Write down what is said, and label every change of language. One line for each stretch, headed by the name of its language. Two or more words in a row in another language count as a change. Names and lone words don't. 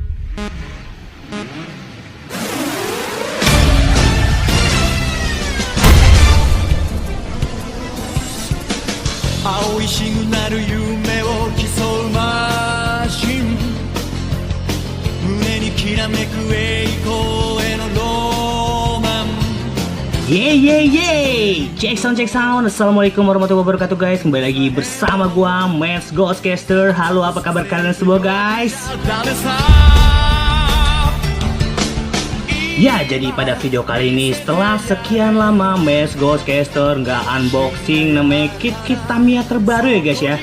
Japanese: 青いシグナル夢を競うマシン胸にきらめく栄光へのロマン
English: Yeay, check sound.
Arabic: السلام عليكم ورحمة الله وبركاته
Indonesian: guys. Kembali lagi bersama gua Mans Ghostcaster. Halo, apa kabar kalian semua guys? Ya, jadi pada video kali ini setelah sekian lama Mans Ghostcaster nggak unboxing namanya kit Tamiya terbaru ya guys ya.